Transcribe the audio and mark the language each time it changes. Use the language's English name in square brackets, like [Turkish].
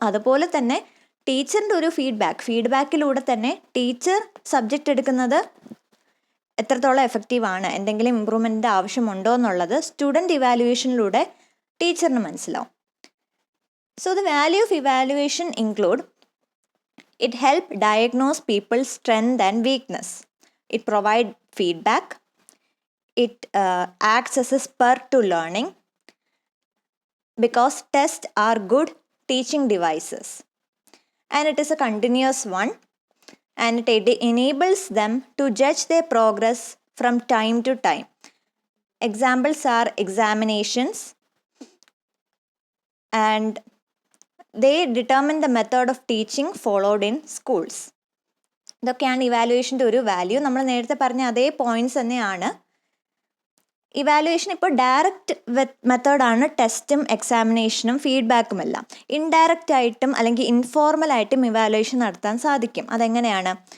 [Malayalam] അതുപോലെ തന്നെ ടീച്ചറിൻ്റെ ഒരു ഫീഡ്ബാക്കിലൂടെ തന്നെ ടീച്ചർ സബ്ജക്റ്റ് എടുക്കുന്നത് എത്രത്തോളം എഫക്റ്റീവാണ്, എന്തെങ്കിലും ഇമ്പ്രൂവ്മെൻറ്റിൻ്റെ ആവശ്യമുണ്ടോ എന്നുള്ളത് സ്റ്റുഡൻറ്റ് ഇവാലുവേഷനിലൂടെ ടീച്ചറിന് മനസ്സിലാവും. [English] So the value of evaluation include it help diagnose people's strength and weakness. It provides feedback. It acts as a spur to learning because tests are good teaching devices. And it is a continuous one, and it enables them to judge their progress from time to time. Examples are examinations, and they determine the method of teaching followed in schools. [Malayalam] ഇതൊക്കെയാണ് ഇവാലുവേഷൻ്റെ ഒരു value. നമ്മൾ നേരത്തെ പറഞ്ഞ അതേ points തന്നെയാണ്. Evaluation ഇപ്പോൾ direct മെത്തേഡാണ് ടെസ്റ്റും എക്സാമിനേഷനും ഫീഡ്ബാക്കും എല്ലാം. ഇൻഡയറക്റ്റ് ആയിട്ടും അല്ലെങ്കിൽ ഇൻഫോർമൽ ആയിട്ടും ഇവാലുവേഷൻ നടത്താൻ സാധിക്കും. അതെങ്ങനെയാണ്?